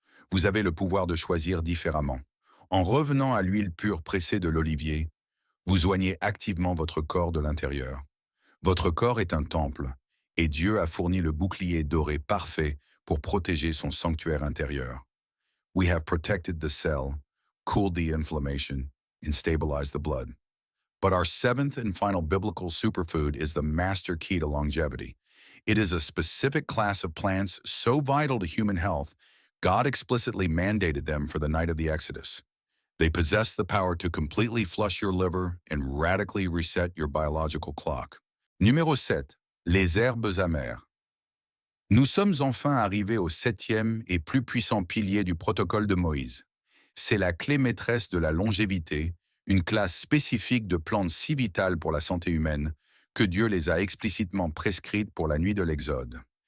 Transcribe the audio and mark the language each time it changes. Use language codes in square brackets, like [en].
[fr] Vous avez le pouvoir de choisir différemment. En revenant à l'huile pure pressée de l'olivier, vous soignez activement votre corps de l'intérieur. Votre corps est un temple, et Dieu a fourni le bouclier doré parfait pour protéger son sanctuaire intérieur. [en] We have protected the cell, cooled the inflammation, and stabilized the blood. But our seventh and final biblical superfood is the master key to longevity. It is a specific class of plants so vital to human health, God explicitly mandated them for the night of the Exodus. They possess the power to completely flush your liver and radically reset your biological clock. [fr] Numéro 7. Les herbes amères. Nous sommes enfin arrivés au 7e et plus puissant pilier du protocole de Moïse. C'est la clé maîtresse de la longévité, une classe spécifique de plantes si vitales pour la santé humaine que Dieu les a explicitement prescrites pour la nuit de l'Exode.